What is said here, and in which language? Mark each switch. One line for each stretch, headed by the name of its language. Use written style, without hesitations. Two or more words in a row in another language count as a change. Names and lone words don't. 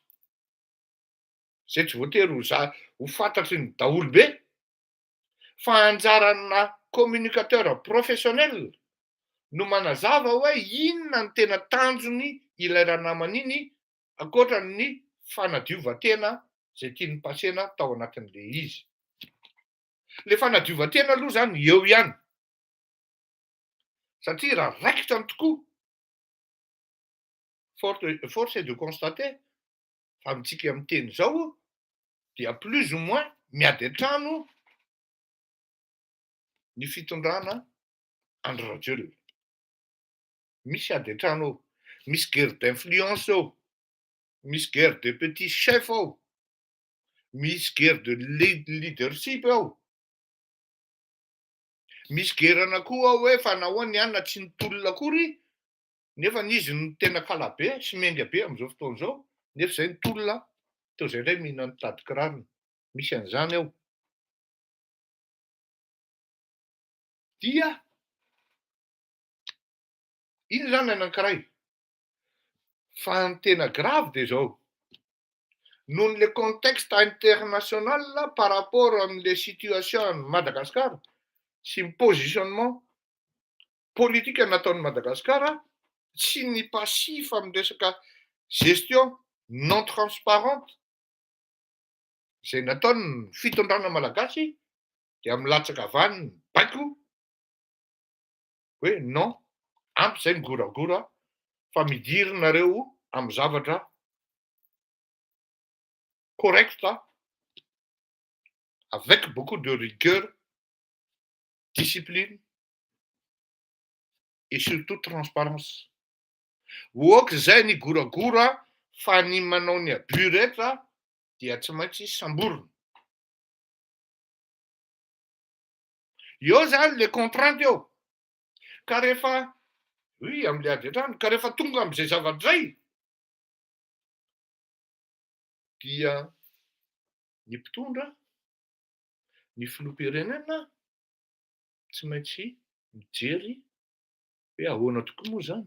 Malagasy: zay tsy voatery ho fantatry ny daholo be, fa anjarana
French: communicateur professionnel
Malagasy: no manazava hoe inona ny tena tanjony ilay raha naman'iny ankoatran'ny fanadiova-tena zay tiany pasena tao anatin'le izy. Le fanadiova-tena aloha zany eo ihany, satria raha raikitra tokoa,
French: force est de constater
Malagasy: fa amintsika amin'ny teny zao dia
French: plus ou moins
Malagasy: miady an-trano ny fitondrana Andry Rajoelina. Misy ady an-trano ao, misy
French: guerre d'influence
Malagasy: ao, misy
French: guerre de petit chef
Malagasy: ao, misy
French: guerre de leadership
Malagasy: ao, misy guerre anakoa ao hoe fa nahoany any na tsy nitolona akory nefa n'izy no tena kalabe sy menga be am'izao fotoana izao nefa zay nitolona teo zay indray mihina nitady kirarona. Misy an'izany ao. Dia iny zany anankiray. Fa ny tena grave de zao, noho le
French: contexte international par rapport
Malagasy: am'le situation Madagasikara sy ny positionnement politika nataon'i Madagasikara sy ny passif amin'ny resaka
French: gestion non transparente
Malagasy: zay nataony fitondrana malagasy dia milatsaka avany ny baiko hoe non, ampy zay migoragora fa midirina amin'ny zavatra
French: correcta avec beaucoup de rigueur discipline et surtout transparence.
Malagasy: Oka zay ny goragora fa ny manao ny abus rehetra dia tsy maintsy samborona. Eo zany le contrainte eo. Ka rehefa amin'le ady an-trano, ka rehefa tonga amin'izay zavatra zay dia ny mpitondra, ny filoham-pirenena tsy maintsy mijery hoe ahoana tokoa moa zany.